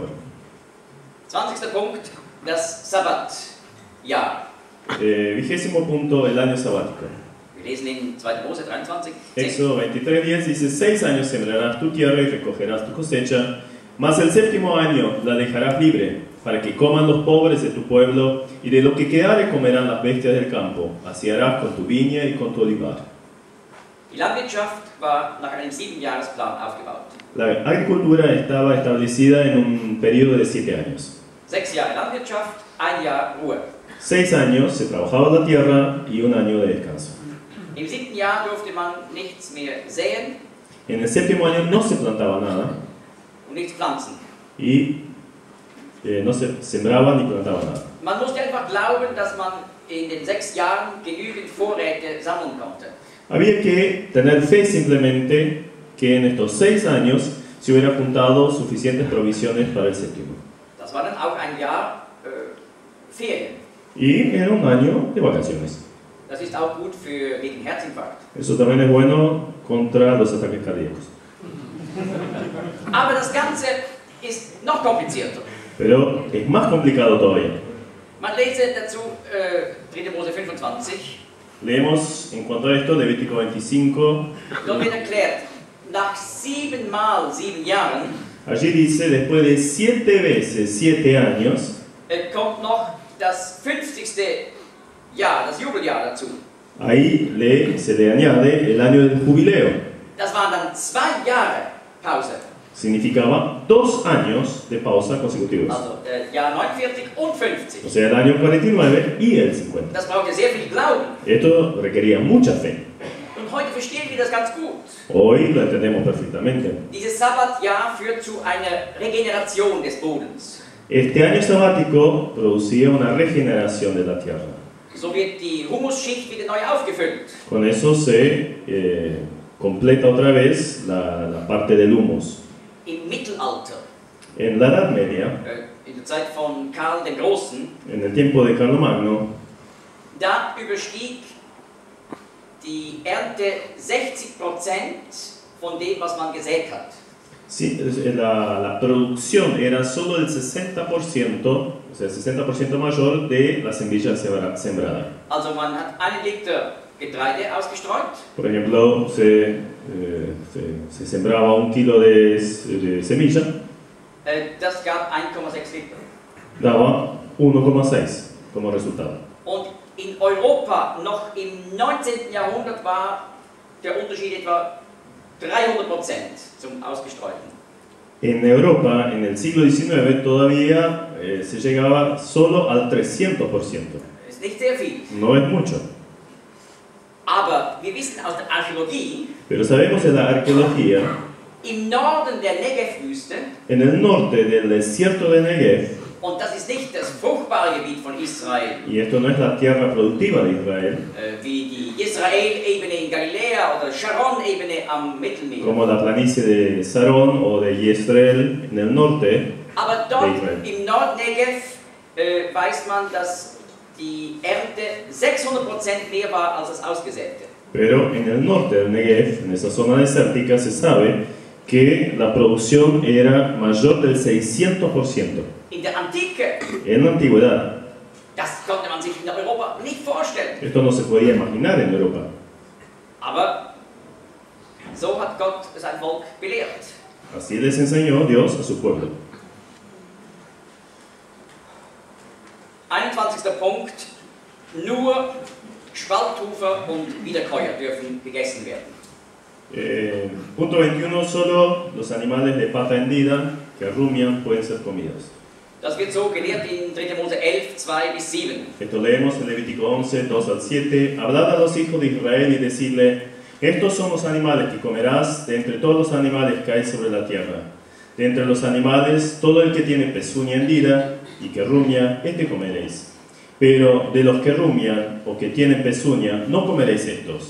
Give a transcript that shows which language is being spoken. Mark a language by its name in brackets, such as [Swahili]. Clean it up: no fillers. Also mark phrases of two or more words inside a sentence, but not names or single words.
[German] 20. Punkt, das Sabbatjahr. [Spanish] 20º punto, el año sabático. [German] Wir lesen in 2. Mose 23. 10. [Spanish] Éxodo 23:10 dice: 6 años sembrarás tu tierra y recogerás tu cosecha, mas el 7º año la dejarás libre, para que coman los pobres de tu pueblo, y de lo que quedare comerán las bestias del campo. Así harás con tu viña y con tu olivar. [German] Die Landwirtschaft war nach einem 7-Jahresplan aufgebaut. [Spanish] La agricultura estaba establecida en un periodo de 7 años. [German] 6 Jahre Landwirtschaft, 1 Jahr Ruhe. [Spanish] 6 años se trabajaba la tierra y 1 año de descanso. [German] Im 7. Jahr durfte man nichts mehr säen [Spanish] En el 7º año no se plantaba nada [German] und nichts pflanzen. [Spanish] y no se sembraba ni plantaba nada. [German] Man musste einfach glauben, dass man in den 6 Jahren genügend Vorräte sammeln konnte. [Spanish] Había que tener fe simplemente que en estos 6 años se hubiera juntado suficientes provisiones para el 7º. [German] Das war dann auch ein Jahr Ferien. [Spanish] Y era un año de vacaciones. [German] Das ist auch gut gegen Herzinfarkt. [Spanish] Eso también es bueno contra los ataques cardíacos. [German] Aber das Ganze ist noch komplizierter. [Spanish] Pero es más complicado todavía. [German] Man lese dazu 3. Mose 25. [Spanish] Leemos en cuanto a esto Levítico 25. [German] Dort wird erklärt, nach 7 mal 7 Jahren [Spanish] Allí dice: después de 7 veces 7 años, [German] kommt noch das 50. Jahr, das Jubeljahr dazu. [Spanish] ahí se le añade el año del jubileo. [German] Das waren dann 2 Jahre Pause. [Spanish] Significaba 2 años de pausa consecutivos. [German] Also Jahr 49 und 50. [Spanish] O sea, el año 49 y el 50. [German] Das braucht ja sehr viel Glauben. [Spanish] Esto requería mucha fe. [German] Und heute verstehen wir das ganz gut. [Spanish] Hoy lo entendemos perfectamente. [German] Dieses Sabbatjahr führt zu einer Regeneration des Bodens. [Spanish] Este año sabático producía una regeneración de la tierra. [German] So wird die Humusschicht wieder neu aufgefüllt. [Spanish] Con eso se completa otra vez la parte del humus. [German] Im Mittelalter, [Spanish] En la Edad Media, [German] in der Zeit von Karl dem Großen, [Spanish] en el tiempo de Carlomagno, [German] da überstieg die Ernte 60% von dem, was man gesät hat. [Spanish] sí, la producción era solo el 60%, o sea, el 60% mayor de la semilla sembrada. [German] Also man hat 1 Liter Getreide ausgestreut. [Spanish] Por ejemplo, se sembraba 1 kilo de semilla, [German] Das gab 1,6 Liter. [Spanish] daba 1,6 como resultado. [German] Und in Europa noch im 19. Jahrhundert war der Unterschied etwa 300% zum Ausgestreuten. [Spanish] En Europa, en el siglo XIX, todavía se llegaba solo al 300%. [German] Ist nicht sehr viel. [Spanish] No es mucho. [German] Aber wir wissen aus der Archäologie, [Spanish] Pero sabemos en la arqueología, [German] im Norden der Negev-Wüste, [Spanish] en el norte del desierto de Negev, [German] und das ist nicht das fruchtbare Gebiet von Israel, [Spanish] y esto no es la tierra productiva de Israel, [German] wie die Israel-Ebene in Galiläa oder Sharon-Ebene am Mittelmeer. [Spanish] como la planicie de Sarón o de Yesreel en el norte, [German] Aber dort Israel. im Nordnegev weiß man, dass die Ernte 600% mehr war als das Ausgesäte. [Spanish] pero en el norte del Negev, en esa zona desértica, se sabe que la producción era mayor del 600%. [German] In der Antike, [Spanish] En la antigüedad, [German] das konnte man sich in Europa nicht vorstellen. [Spanish] esto no se podía imaginar en Europa. [German] Aber so hat Gott sein Volk belehrt. [Spanish] Así les enseñó Dios a su pueblo. [German] 21. Punkt, nur Spalthufer und Wiederkäuer dürfen gegessen werden. [Spanish] Punto 21, solo los animales de pata hendida que rumian pueden ser comidos. Das wird so gelehrt in 3. Mose 11, 2 bis 7. Esto leemos en Levítico 11, 2 al 7. Hablad a los hijos de Israel y decidle: estos son los animales que comerás de entre todos los animales que hay sobre la tierra. De entre los animales, todo el que tiene pezuña hendida y que rumia, este comeréis. Pero de los que rumian o que tienen pezuña, no comeréis estos.